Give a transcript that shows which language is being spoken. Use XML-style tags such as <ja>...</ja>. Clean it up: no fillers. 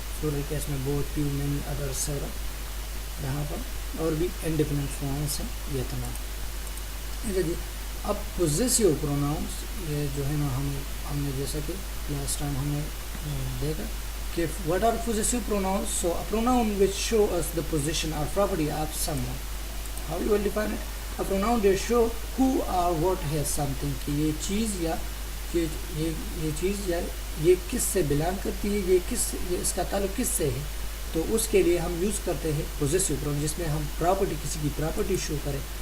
<ur>Plural case میں both, few, many, other, several. یہاں پر اور بھی انڈیپینڈنٹ پروناؤنس ہیں یہ تمام. اچھا جی، اب پوزیسیو پروناؤنس، یہ جو ہے نا ہم نے جیسا کہ لاسٹ ٹائم ہم نے دیکھا کہ</ur> <en>what are possessive pronouns. So a pronoun which show us the position or property of someone. How you will define it? A pronoun that show who or what has something،</en> <ur>کہ یہ چیز یا یہ چیز یا یہ کس سے بلانگ کرتی ہے، یہ اس کا تعلق کس سے ہے. تو اس کے لیے ہم یوز کرتے ہیں پوزیسیو پروناؤن، جس میں ہم پراپرٹی، کسی کی پراپرٹی شو کریں.</ur>